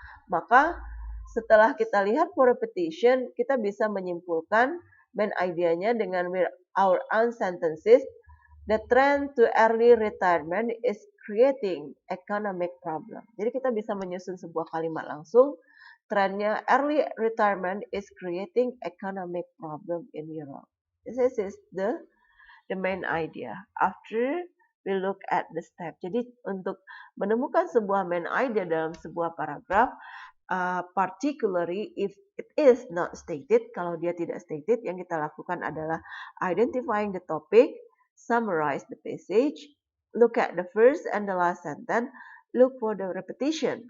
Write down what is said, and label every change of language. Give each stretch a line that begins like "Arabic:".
Indonesian: Maka setelah kita lihat
English: for repetition,
Indonesian: kita bisa menyimpulkan main idenya dengan
English: our own sentences. The trend to early retirement is creating economic problem.
Indonesian: Jadi kita bisa menyusun sebuah kalimat langsung.
English: Trendnya early retirement is creating economic problem in Europe. This is the main idea. After we look at the step.
Indonesian: Jadi untuk menemukan sebuah main idea dalam sebuah paragraf,
English: particularly if it is not stated,
Indonesian: kalau dia tidak stated, yang kita lakukan adalah
English: identifying the topic, summarize the passage, look at the first and the last sentence, look for the repetition.